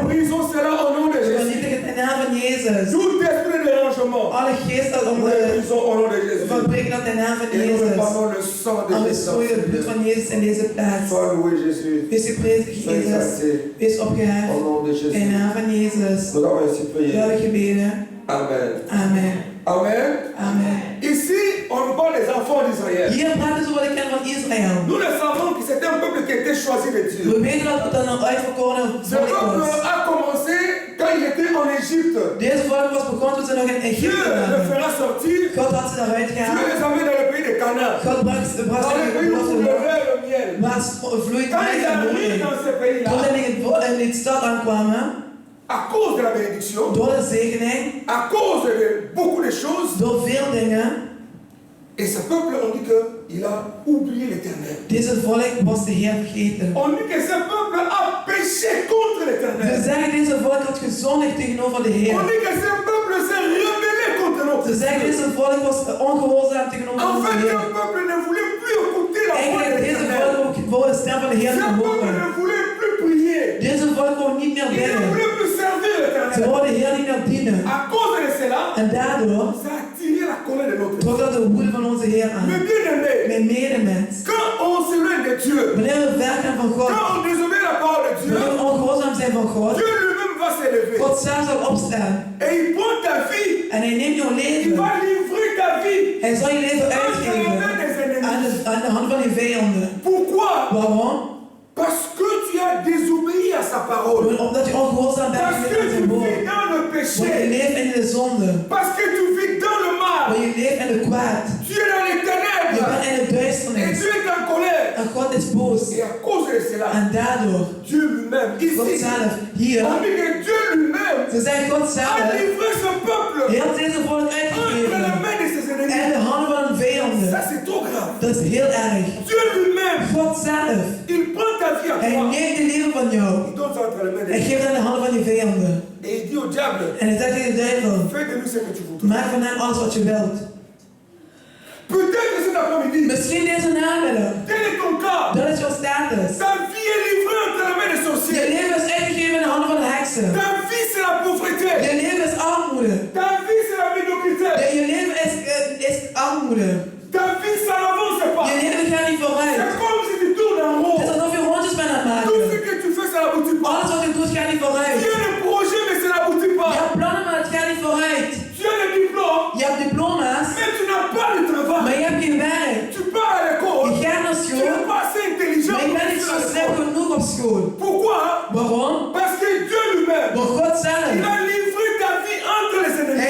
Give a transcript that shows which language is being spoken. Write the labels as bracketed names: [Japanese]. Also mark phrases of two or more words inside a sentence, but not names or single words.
[Dutch] We vernietigen het in de naam van Jezus. Alle geest dat we verbrengen dat in de naam van Jezus. En we strooien het bloed van Jezus in deze plaats. Wees geprezen, Jezus. Wees opgeheven. In de naam van Jezus. We hebben gebeden. Amen. Amen. Amen. Amen. [French] Ici, on parle des enfants d'Israël. [Dutch] Hier praten ze over de kern van Israël. [French] Nous le savons que c'était un peuple qui était choisi de Dieu. [Dutch] We weten dat het een uitverkoren [French] Ce [Dutch] volk [French] peuple [Dutch] was. [French] a commencé quand il était en Égypte. [Dutch] Deze volk was begonnen toen ze nog in [French] Dieu [Dutch] Egypte [French] le [Dutch] waren. [French] fera sortir. [Dutch] God had ze daaruit [French] Dieu [Dutch] gehaald. [French] les amène dans le pays de Canaan. [Dutch] God bracht ze [French] Dans le [Dutch] in [French] pays [Dutch] het [French] où bosse le [Dutch] land. [French] lait et le miel. [Dutch] Waar vloeit [French] Quand [Dutch] melk [French] ils [Dutch] en [French] arrivent [Dutch] honing. [French] dans ce pays-là, [Dutch] Toen ze in die stad aankwamen, [French] à cause de la bénédiction, [Dutch] door de zegening, [French] à cause de beaucoup de choses, [Dutch] door veel dingen, [French] Et ce peuple, on dit qu'il a oublié l'Éternel. [Dutch] Deze volk was de Heer vergeten. [French] On dit que ce peuple a péché contre [Dutch] We [French] l'Éternel. [Dutch] zeggen deze volk had gezondigd tegenover de Heer. [French] On dit que ce peuple s'est rebellé contre notre [Dutch] Ze zeggen [French] Dieu. [Dutch] deze volk was ongehoorzaam tegenover [French] En [Dutch] onze [French] fait, [Dutch] Heer. [French] ce peuple ne voulait plus écouter la voix de [Dutch] Eigenlijk deze [French] l'Éternel. [Dutch] volk ook voor de stem van de Heer [French] Ce [Dutch] te [French] peuple [Dutch] horen. [French] ne voulait plus prier. [Dutch] Deze volk kon niet meer [French] Il ne [Dutch] bidden. [French] voulait plus servir [Dutch] Ze [French] l'Éternel. [Dutch] wilden de Heer niet meer dienen. [French] À cause de cela, [Dutch] En daardoor [French] ça a attiré la colère de notre Dieu. [Dutch] trok dat de woede van onze Heer aan. [French] Mais bien aimé, [Dutch] Mijn medemens. [French] quand on s'éloigne de Dieu, [Dutch] Wanneer we ver gaan van God. [French] quand on désobéit la parole de Dieu, [Dutch] Wanneer we ongehoorzaam zijn van God. [French] Dieu lui-même va s'élever. [Dutch] God zelf zal opstaan. [French] Et il prend ta vie, [Dutch] En hij neemt jouw [French] il [Dutch] leven. [French] va livrer ta vie [Dutch] Hij zal je leven [French] entre la [Dutch] uitgeven. [French] main des ennemis. [Dutch] Aan de hand van je vijanden. [French] Pourquoi? [Dutch] Waarom? [French] Parce que tu as désobéi à sa parole. [Dutch] Omdat je ongehoorzaam bent [French] Parce que [Dutch] aan [French] tu [Dutch] zijn woord. [French] vis dans le [Dutch] Want je [French] péché. [Dutch] leeft in de zonde. [French] Parce que tu vis dans le mal. [Dutch] Want je leeft in de kwaad. [French] Tu es dans les [Dutch] Je [French] ténèbres. [Dutch] bent in de [French] Et [Dutch] duisternis. [French] tu es en colère. [Dutch] En God is boos. [French] Et à cause de cela, [Dutch] En daardoor, [French] Dieu lui-même, [Dutch] God [French] ici, [Dutch] zelf, hier, [French] on dit que Dieu lui-même [Dutch] ze zijn God [French] a [Dutch] zelf, [French] livré ce peuple [Dutch] heel deze volk [French] entre la [Dutch] uitgegeven. [French] main de ses [Dutch] En [French] ennemis. [Dutch] de handen van hun [French] Ça, [Dutch] vijanden. [French] c'est trop grave. [Dutch] Dat is heel erg. [French] Dieu lui-même, [Dutch] God zelf, [French] il prend ta vie à [Dutch] hij [French] toi. [Dutch] neemt de leven van jou. [French] Il donne ça entre les mains des [Dutch] Hij [French] ennemis. [Dutch] geeft het in de handen van je vijanden. [French] Et il dit au diable, [Dutch] En hij zegt tegen de duivel, [French] fais de nous ce que tu voudras. [Dutch] maak van hem alles wat je wilt. [French] Peut-être que cet après-midi, [Dutch] Misschien deze namiddag, [French] tel est ton cas. [Dutch] dat is jouw status. [French] Ta vie est livrée entre les mains des [Dutch] Je [French] sorciers. [Dutch] leven is uitgegeven in de handen van de heksen. [French] Ta vie, c'est la pauvreté. [Dutch] Je leven is armoede. [French] Ta vie, c'est la médiocrité. [Dutch] Je leven is armoede. [French] Ta vie, ça n'avance pas. [Dutch] Je leven gaat niet vooruit. [French] C'est comme si tu tournes en [Dutch] Het is [French] rond. [Dutch] alsof je rondjes bent aan het [French] Tout ce [Dutch] maken. [French] que tu fais, ça n'aboutit pas. [Dutch] Alles wat je doet gaat niet [French] Tu [Dutch] vooruit. [French] as le projet, mais ça n'aboutit [Dutch] Je [French] pas. [Dutch] hebt plannen, maar het gaat niet vooruit. [French] Tu as le diplôme, [Dutch] Je hebt diploma's, [French] mais tu n'as pas le travail. [Dutch] maar je hebt geen werk. [French] Tu pars à l'école, [Dutch] Je gaat naar [French] tu [Dutch] school, [French] n'es pas assez intelligent [Dutch] maar je [French] pour [Dutch] bent niet [French] aller [Dutch] zo [French] à [Dutch] slim [French] l'école. [Dutch] genoeg op school. [French] Pourquoi? [Dutch] Waarom? [French] Parce que Dieu lui-même, [Dutch] Want God [French] il [Dutch] zelf. [French] a livré ta vie entre les [Dutch] Hij [French] ennemis.